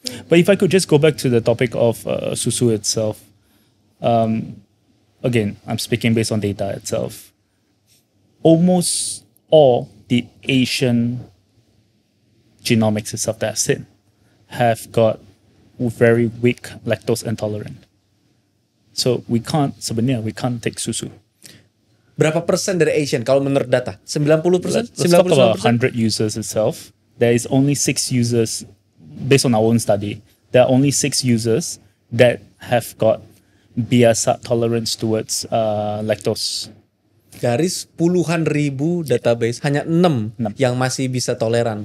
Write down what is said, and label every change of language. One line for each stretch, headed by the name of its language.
English: But if I could just go back to the topic of susu itself, again, I'm speaking based on data itself. Almost all the Asian genomics itself that I've seen have got very weak lactose intolerant. So we can't take susu.
Indonesian: Berapa persen dari Asian kalau menurut data?
English: 90%? Let's talk about 99%? 100 users itself. There is only 6 users, based on our own study, there are only 6 users that have got biasa tolerance towards lactose.
Indonesian: Dari puluhan ribu database, hanya 6 yang masih bisa toleran.